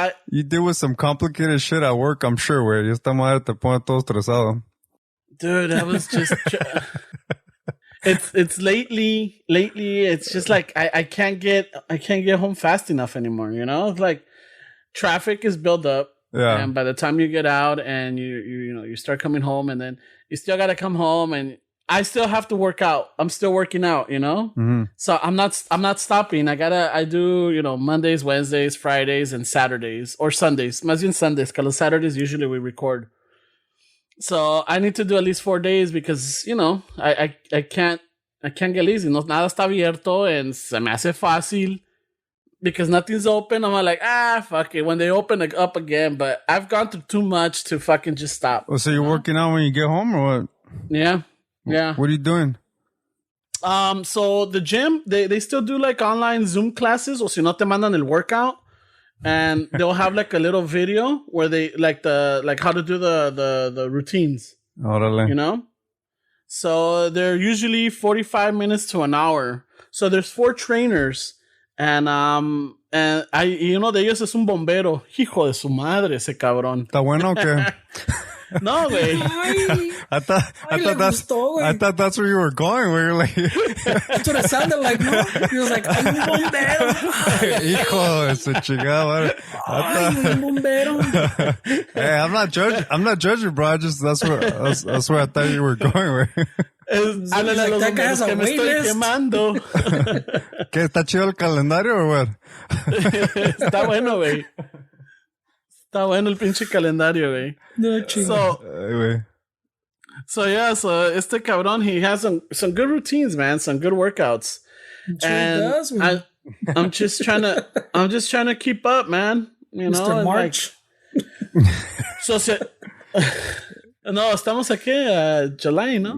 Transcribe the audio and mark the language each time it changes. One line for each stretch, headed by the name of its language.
English: You deal with some complicated shit at work, I'm sure, güey.
Spanish: Y esta madre te pone todo estresado.
English: Dude, I was just... It's lately, it's just like I can't get home fast enough anymore, you know? It's like traffic is built up. Yeah. And by the time you get out and you start coming home, and then you still got to come home, and I still have to work out. I'm still working out, you know? Mm-hmm. So I'm not stopping. I do, Mondays, Wednesdays, Fridays, and Saturdays, or Sundays.
Spanish: Más bien
English: Sundays, because Saturdays usually we record. So I need to do at least 4 days because, I can't get lazy.
Spanish: No, nada está abierto and se me hace fácil
English: because nothing's open. I'm like, fuck it. When they open it up again, but I've gone through too much to fucking just stop. Oh, so you're working out when you get home or what? Yeah. Yeah. What are you doing? So the gym, they still do like online Zoom classes, or
Spanish: si no te mandan el
English: workout. And they'll have like a little video where they like how to do the routines.
Spanish: Órale.
English: So they're usually 45 minutes to an hour. So there's 4 trainers, and
Spanish: de ellos es un bombero. Hijo de su madre, ese cabrón. ¿Está bueno o qué? No, güey.
English: I thought that's where you were going. Where you're like, That's what it sounded like, no? He was like,
Spanish: ay, un bombero. hijo de su chingada. Ay, un bombero.
English: Hey, I'm not judging, bro. That's where I thought you were going. Where.
Spanish: Háblale a los bomberos que me estoy quemando. ¿Qué? ¿Está chido el calendario o what? Está bueno, güey. Está bueno el pinche calendario, güey. No, chingo.
English: So
Spanish: este cabrón,
English: he has some good routines, man, some good workouts. Does, I'm just trying to keep up, man. Mr. March.
Spanish: No, estamos aquí July, ¿no?